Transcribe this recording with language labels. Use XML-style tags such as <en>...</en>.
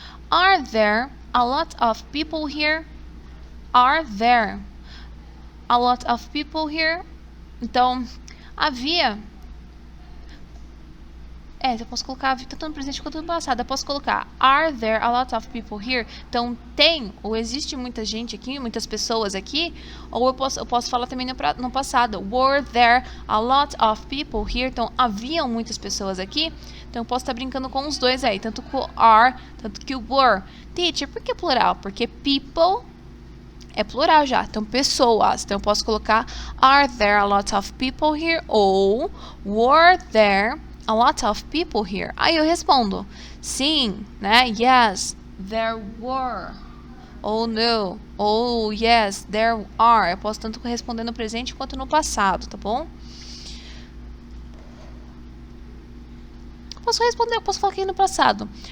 <en>Are there a lot of people here? Are there a lot of people here?</en> <pt>Então, havia... eu posso colocar tanto no presente quanto no passado. Eu posso colocar</pt> <en>are there a lot of people here?</en> <pt>Então, tem ou existe muita gente aqui, muitas pessoas aqui. Ou eu posso falar também no passado.</pt> <en>Were there a lot of people here?</en> <pt>Então, haviam muitas pessoas aqui. Então, eu posso estar brincando com os dois aí. Tanto com are, tanto que o were. Teacher, por que plural? Porque people... é plural já, então pessoas. Então eu posso colocar</pt> <en>are there a lot of people here? Ou were there a lot of people here?</en> <pt>Aí eu respondo sim, né?</pt> <en>Yes, there were.</en> <pt>Ou no, ou</pt> <en>yes, there are.</en> <pt>Eu posso tanto responder no presente quanto no passado, tá bom? Posso responder, eu posso falar aqui no passado.</pt>